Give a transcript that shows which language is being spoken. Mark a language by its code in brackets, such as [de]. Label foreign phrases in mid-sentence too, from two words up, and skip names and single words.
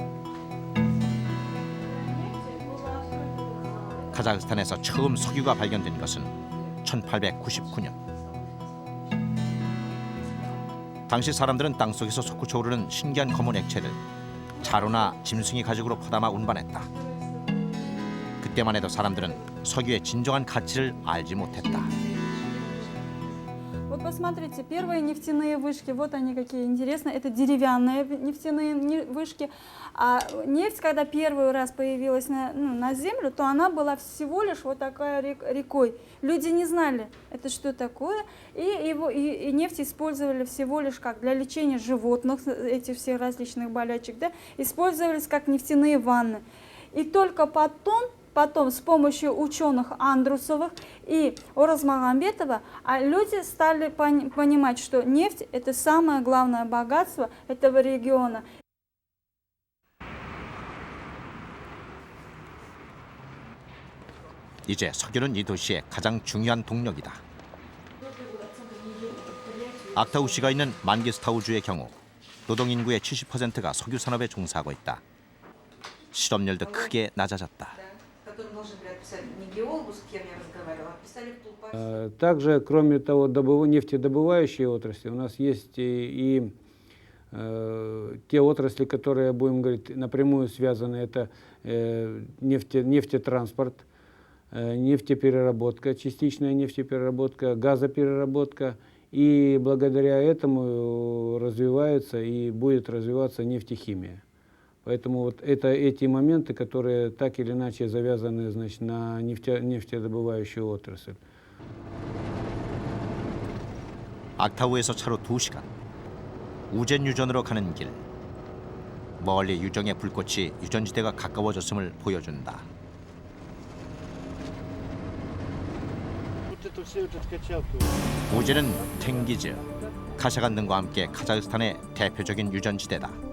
[ko] 카자흐스탄에서 처음 석유가 발견된 것은 1899년. 당시 사람들은 땅속에서 솟구쳐 오르는 신기한 검은 액체를 자루나 짐승의 가죽으로 퍼담아 운반했다. 그때만 해도 사람들은 석유의 진정한 가치를 알지 못했다. [ru] Вот посмотрите, первые нефтяные вышки, вот они какие интересные, это деревянные нефтяные вышки. А нефть, когда первый раз появилась на землю, то она была всего лишь вот такая рекой. Люди не знали, это что такое, и нефть использовали всего лишь как для лечения животных, этих всех различных болячек, да, использовались как нефтяные ванны. И только потом с помощью ученых Андрусовых и Оразмагамбетова люди стали понимать, что нефть – это самое главное богатство этого региона. [ko] 이제 석유는 이 도시의 가장 중요한 동력이다. 악타우시가 있는 만기스타우주의 경우 노동인구의 70%가 석유 산업에 종사하고 있다. 실업률도 크게 낮아졌다. [ru] Также, кроме того, нефтедобывающие отрасли, у нас есть и те отрасли, которые, будем говорить, напрямую связаны, это нефтетранспорт, нефтепереработка, частичная нефтепереработка, газопереработка. И благодаря этому развивается и будет развиваться нефтехимия. Поэтому вот это эти моменты, которые так или иначе завязаны, значит, на нефтедобывающую отрасль. [ko] 악타우에서 차로 2시간. 우젠 유전으로 가는 길. 멀리 유정의 불꽃이 유전지대가 가까워졌음을 보여준다. 우젠은 탱기즈, 카샤간 등과 함께 카자흐스탄의 대표적인 유전지대다.